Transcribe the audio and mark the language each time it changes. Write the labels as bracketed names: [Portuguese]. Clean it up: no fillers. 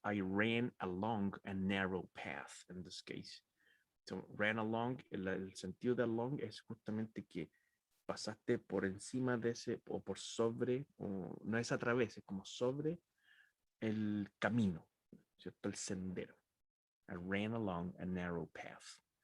[English] I ran along a narrow path in this case. So ran along, [Spanish] el sentido de along es justamente que pasaste por encima de ese, o por sobre, o no es a través, es como sobre el camino, ¿cierto? El sendero. [English] I ran along a narrow path.